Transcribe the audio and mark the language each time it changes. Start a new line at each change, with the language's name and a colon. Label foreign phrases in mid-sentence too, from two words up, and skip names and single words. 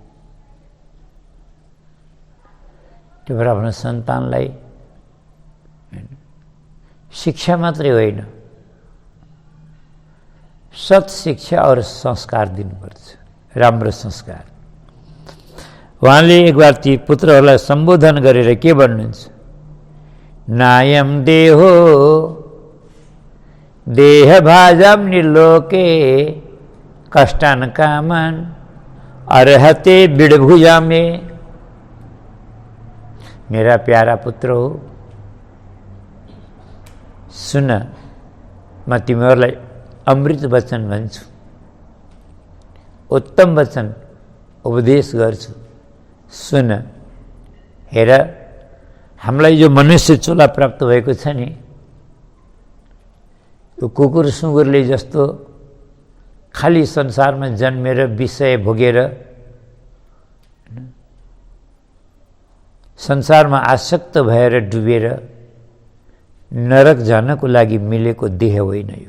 Nepali: त्यो भएर आफ्नो सन्तानलाई शिक्षा मात्रै होइन, सत्शिक्षा और संस्कार दिनुपर्छ, राम्रो संस्कार। उहाँले
Hindi: एक बार
Nepali: ती पुत्रहरूलाई सम्बोधन गरेर के भन्नुहुन्छ?
Sanskrit: नायम देहो देह भाजम निलोके कष्टान कामन अर्हते बिड़भुजा में।
Nepali: मेरा प्यारा पुत्र हो, सुन, म तिमीहरूलाई अमृत वचन भन्छु, उत्तम वचन उपदेश गर्छु। सुन, हेर, हामीलाई जो मनुष्य चोला प्राप्त भएको छ नि, यो कुकुर सुँगुरले जस्तो खाली संसारमा जन्मेर विषय भोगेर संसारमा आसक्त भएर डुबेर नरक जानको लागि मिलेको देह होइन।